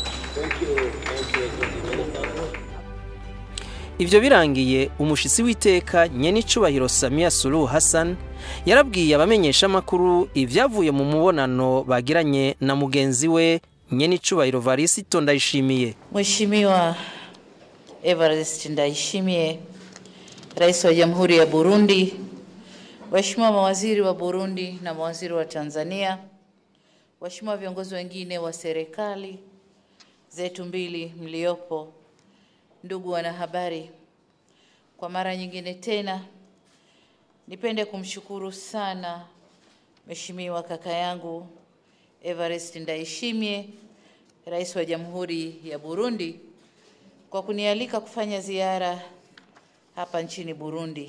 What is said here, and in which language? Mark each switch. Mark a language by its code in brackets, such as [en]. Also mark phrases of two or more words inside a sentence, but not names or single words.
[rn] Ivyo birangiye umushitsi w'iteka nyenicubahiro Samia Suluhu Hassan yarabwiye abamenyesha makuru ivyavuye mu mubonano bagiranye na mugenzi we nyenicubahiro Varisito Ndayishimiye. [sw] Mheshimiwa Evariste Ndayishimiye, Rais wa Jamhuri ya Burundi, waheshimiwa mawaziri wa Burundi na mawaziri wa Tanzania, waheshimiwa viongozi wengine wa serikali zetu mbili mliopo, ndugu wanahabari, kwa mara nyingine tena nipende kumshukuru sana Mheshimiwa kaka yangu Evariste Ndayishimiye, Rais wa Jamhuri ya Burundi, kwa kunialika kufanya ziara hapa nchini Burundi.